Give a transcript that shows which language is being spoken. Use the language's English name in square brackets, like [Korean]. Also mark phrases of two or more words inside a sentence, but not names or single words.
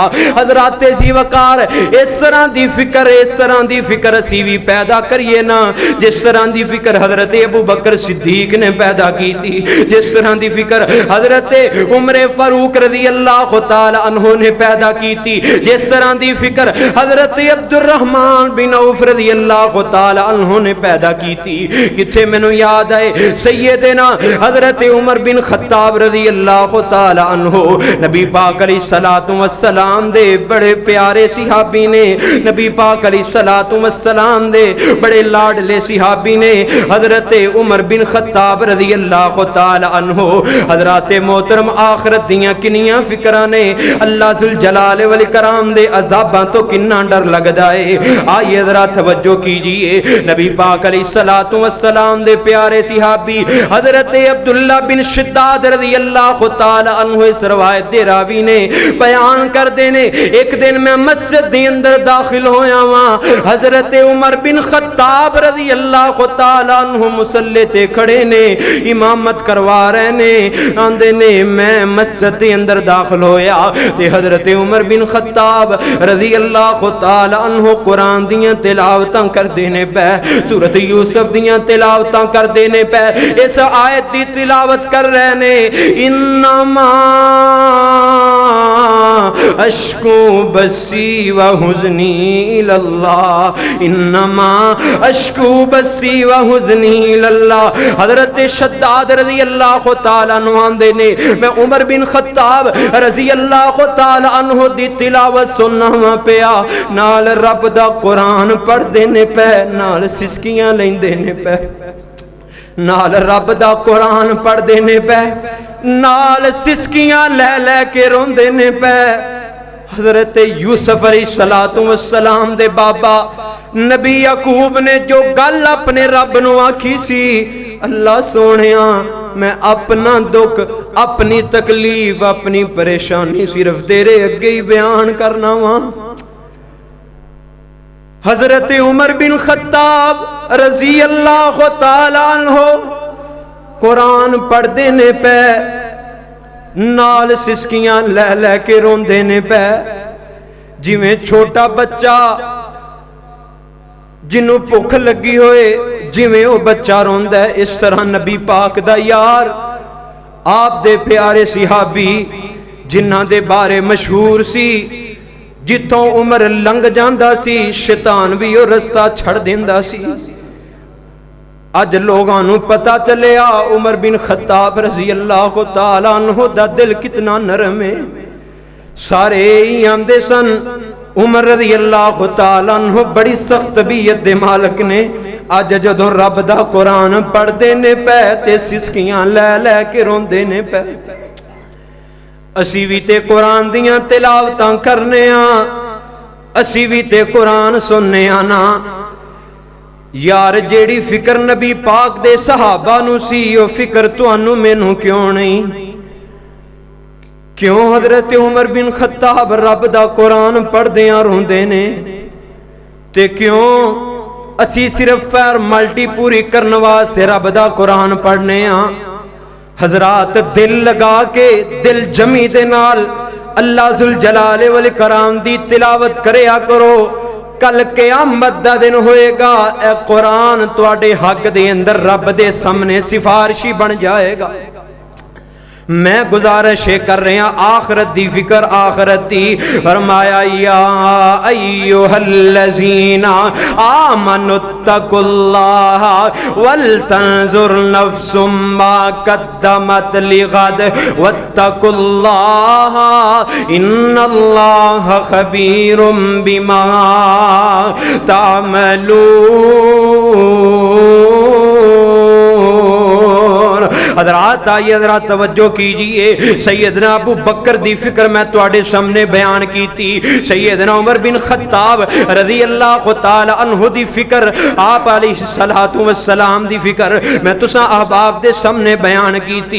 [Punjabi] حضرات ذی وقار اس طرح دی فکر، اس طرح دی فکر اسی بھی پیدا کریے نا جس طرح دی فکر حضرت ابو بکر صدیق نے پیدا کی تھی، جس طرح دی فکر حضرت عمر فاروق [Arabic] رضی اللہ تعالی عنہ [Punjabi] نے پیدا کی تھی، جس طرح دی فکر حضرت عبد الرحمن بن عوف [Arabic] رضی اللہ تعالی عنہ [Punjabi] نے پیدا کی تھی۔ کتھے مینوں یاد آئے سیدنا حضرت عمر بن خطاب [Arabic] رضی اللہ تعالی عنہ، [Punjabi] نبی پاک [Arabic] علیہ الصلوۃ والسلام [Punjabi] دے بڑے پیارے صحابی نے، نبی پاک [Arabic] علیہ الصلوۃ والسلام [Punjabi] دے بڑے لاڈلے صحابی نے، حضرت عمر بن خطاب [Arabic] رضی اللہ تعالی عنہ۔ [Punjabi] حضرات محترم آخرت دیاں کنیاں فکراں نے، [Arabic] اللہ ذوالجلال والاکرام [Punjabi] دے عذاباں تو کنا ڈر لگدا ہے۔ آئیے ذرا توجہ کیجئے، نبی پاک [Arabic] علیہ الصلوۃ والسلام [Punjabi] دے پیارے صحابی حضرت عبداللہ بن شداد [Arabic] رضی اللہ تعالی عنہ [Punjabi] اس روایت دے راوی نے بیان کر دینے، ایک دن میں مسجد دے اندر داخل ہویا ہاں، حضرت عمر بن خطاب [Arabic] رضی اللہ تعالی [Punjabi] عنہ مصلی تے کھڑے نے، امامت کروا رہے نے، آندے نے میں مسجد دے اندر داخل ہویا تے حضرت عمر بن خطاب [Arabic] رضی اللہ تعالی عنہ [Punjabi] قرآن دیاں تلاوتاں کر دینے پہ، سورۃ یوسف دیاں تلاوتاں کر دینے پہ، اس آیت دی تلاوت کر رہے نے، [Arabic] انما اشکو بسی و حزنی اللہ، انما اشکو بسی و حزنی اللہ۔ [Punjabi] حضرت شداد [Arabic] رضی اللہ تعالیٰ عنہ [Punjabi] آندے نے، میں عمر بن خطاب [Arabic] رضی اللہ تعالیٰ عنہ [Punjabi] دی تلاوت سننا پیا، نال رب دا قرآن پڑھ دینے پہ، نال سسکیاں لین دینے پہ، نال رب دا قرآن پڑھ دینے پہ، نال سسکیاں لے لے کے رون دینے پہ۔ حضرت یوسف [Arabic] علیہ السلام [Punjabi] دے بابا نبی یعقوب نے جو گل اپنے رب نو آکھی سی، اللہ سونیاں میں اپنا دکھ اپنی تکلیف اپنی پریشانی صرف تیرے اگے ہی بیان کرنا وا۔ حضرت عمر بن خطاب [Arabic] رضی اللہ تعالی عنہ [Punjabi] قرآن پڑھتے نے پے نال سسکیاں لے لے کے روندے نے پے، جویں چھوٹا بچہ جنوں بھوک لگی ہوئے جویں وہ بچہ روندا ہے، اس طرح نبی پاک دا یار آپ دے پیارے صحابی جنہاں دے بارے مشہور سی، جتوں عمر لنگ جاندا سی شیطان بھی وہ رستہ چھڑ دیندا سی۔ اج لوگاں نوں پتہ چلیا عمر بن خطاب [Arabic] رضی اللہ تعالیٰ عنہ [Punjabi] دا دل کتنا نرم ہے۔ سارے ہی آندے سن عمر [Arabic] رضی اللہ تعالیٰ عنہ [Punjabi] بڑی سخت طبیعت دے مالک نے، اج جدوں رب دا قرآن پڑھدے نے پے تے سسکیاں لے لے کے روندے نے پے۔ اسی بھی تے قرآن دیاں تلاوتاں کرنے ہاں، اسی بھی تے قرآن سننے ہاں نا۔ یار جیڑی فکر نبی پاک دے صحابہ نو سی او فکر تانوں مینوں کیوں نہیں؟ کیوں حضرت عمر بن خطاب رب دا قرآن پڑھدیاں روندے نے تے کیوں اسی صرف فارمیلٹی پوری کرن واسطے رب دا قرآن پڑھنے ہاں؟ حضرات دل لگا کے دل جمی دے نال [Arabic] اللہ ذوالجلال والاکرام [Punjabi] دی تلاوت کریا کرو، کل قیامت دا دن ہوئے گا اے قرآن تواڈے حق دے اندر رب دے سامنے سفارشی بن جائے گا۔ میں گزارش کر رہے ہیں آخرت دی فکر آخرت دی، فرمایا [Arabic] یا ایھا الذین آمنوا اتقوا اللہ ولتنظر نفس ما قدمت لغد واتقوا اللہ ان اللہ خبیر بما تعملون۔ [Punjabi] حضرات آئیے حضرات توجہ کیجئے، سیدنا ابو بکر دی فکر میں تواڈے سامنے بیان کی تھی، سیدنا عمر بن خطاب [Arabic] رضی اللہ تعالی عنہ [Punjabi] دی فکر، آپ [Arabic] علیہ السلام [Punjabi] دی فکر میں تساں احباب دے سامنے بیان کی تھی۔